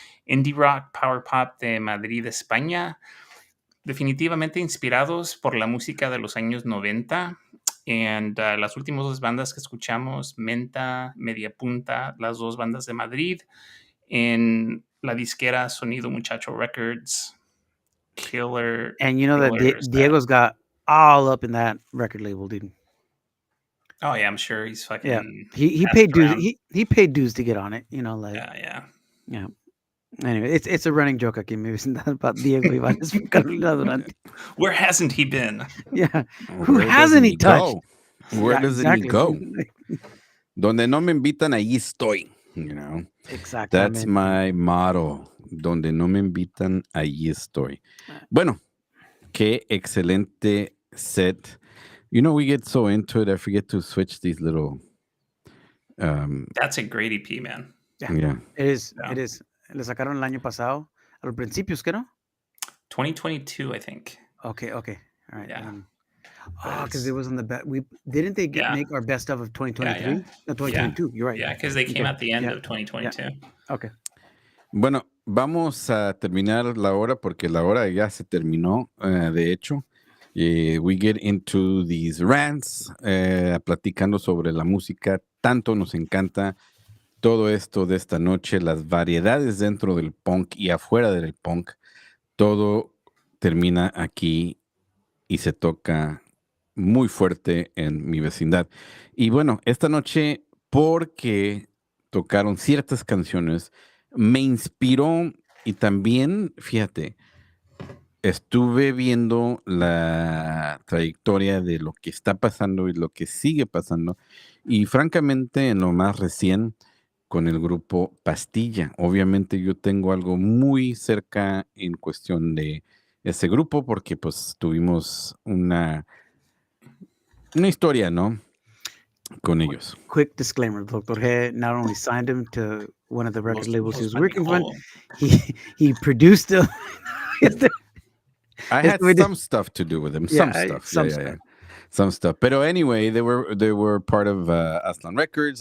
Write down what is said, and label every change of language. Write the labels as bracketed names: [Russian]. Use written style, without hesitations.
[Spanish] Indie rock, power pop de Madrid, España. Definitivamente inspirados por la música de los años 90. And las últimas 2 bandas que escuchamos, Menta, Media Punta, las 2 bandas de Madrid, en la disquera Sonido Muchacho Records. [English] Killer. And that Diego's got all up in that record label, dude. Oh yeah, I'm sure he's fucking. Yeah, he passed paid dues. around. He paid dues to get on it. You know, like Yeah. Anyway, it's a running joke [Spanish] aquí en mi vecindad [English] about Diego Ibanez from Carolina Durante. Where hasn't he been? Yeah, who Where hasn't he touched? Where Yeah, doesn't he go? [Spanish] Donde no me invitan, allí estoy. [English] You know, that's [Spanish] Exactamente. [English] my motto. [Spanish] Donde no me invitan, allí estoy. Bueno, qué excelente set. [English] You know, we get so into it, I forget to switch these little. That's a great EP, man. Yeah. It is. Yeah. It is. [Spanish] Le sacaron el año pasado. A los principios, ¿qué no? [English] 2022, I think. Okay. All right. Yeah. Because it was on the best. Didn't they make our best of 2023? Yeah. No, 2022. You're right. Yeah, because they came out the end of 2022. Yeah. Okay. [Spanish] Bueno, vamos a terminar la hora porque la hora ya se terminó, de hecho. [English] We get into these rants, [Spanish] platicando sobre la música. Tanto nos encanta todo esto de esta noche, las variedades dentro del punk y afuera del punk. Todo termina aquí y se toca muy fuerte en mi vecindad. Y bueno, esta noche, porque tocaron ciertas canciones, me inspiró y también, fíjate, estuve viendo la trayectoria de lo que está pasando y lo que sigue pasando. Y francamente, en lo más recién, con el grupo Pastilla. Obviamente yo tengo algo muy cerca en cuestión de ese grupo porque pues tuvimos una historia, ¿no? Con ellos. [English] Quick disclaimer: Dr.G not only signed him to one of the record labels he was working for, he produced them. I had some stuff to do with them. Some stuff. Some stuff. But anyway, they were part of Aslan Records.